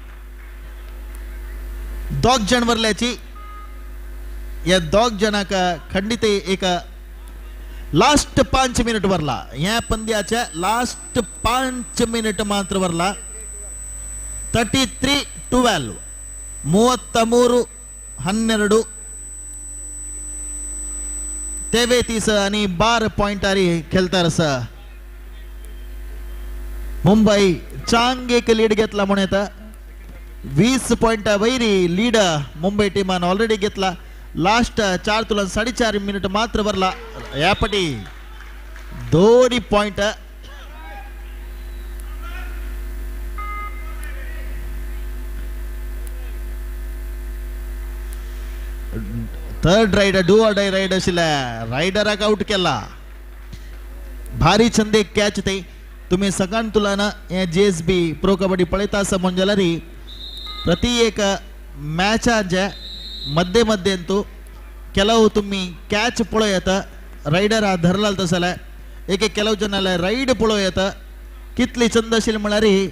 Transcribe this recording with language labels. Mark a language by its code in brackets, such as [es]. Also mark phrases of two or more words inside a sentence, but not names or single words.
[kok] दोग जण वरल्याची या दोग जणाक खंडित एक [en] last 5 minute [kok] वरला या पंद्याच्या [en] last 5 minute [kok] मात्र वरला 33-12 33-12 33 आणि 12 पॉइंटारी खेळतार आसा मुंबई चांग एक लीड घेतला म्हणून येता 20 पॉइंट वैरी लीड मुंबई टीमान ऑलरेडी घेतला [en] last 4 तुलन 4.5 minute [kok] मात्र वरला यापटी 2 पॉइंट [en] third raid do or die raid [kok] आशिल्ल्या रायडराक आउट केला भारी चंदे कॅच ते तुम्ही सकाळ तुलाना हे JSB प्रो कबड्डी पळयता आसा म्हणजे प्रति एक मॅचाच्या मध्ये मध्यंतू ಕೆಲವು तुम्ही कॅच पळयता रायडर धरला तसला एक ಕೆಲವು जन राइड पळयता कितली चंद आशिल्ली म्हळ्यार